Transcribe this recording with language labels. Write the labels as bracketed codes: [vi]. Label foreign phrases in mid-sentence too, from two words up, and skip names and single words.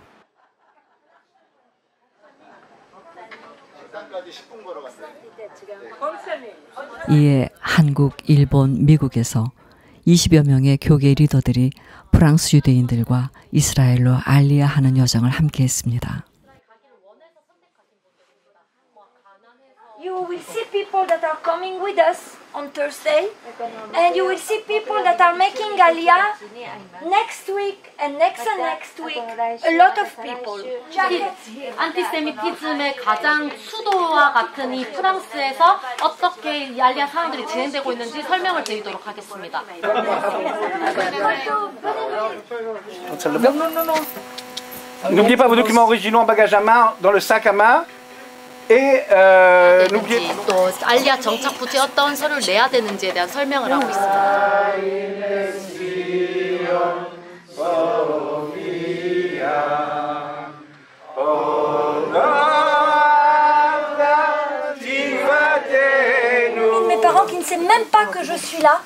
[ko] 이에 한국, 일본, 미국에서 20여 명의 교계 리더들이 프랑스 유대인들과 이스라엘로 알리아하는 여정을 함께 했습니다. [en] You will see people that are coming with us on Thursday, and you will see people that are making Aliyah next week and next week. A lot of people. [ko] 안티세미티즘의 가장 수도와 같은 이 프랑스에서 어떻게 이 알리아 상황들이 진행되고 있는지 설명을 드리도록 하겠습니다. [fr] N'oubliez pas vos documents originaux en bagage à main dans le sac à main. [ko] 또 알리아 정착 부지에 어떤 서류를 내야 되는지에 대한 설명을 하고 있습니다. [fr] Mes parents qui ne savent même pas que je suis là.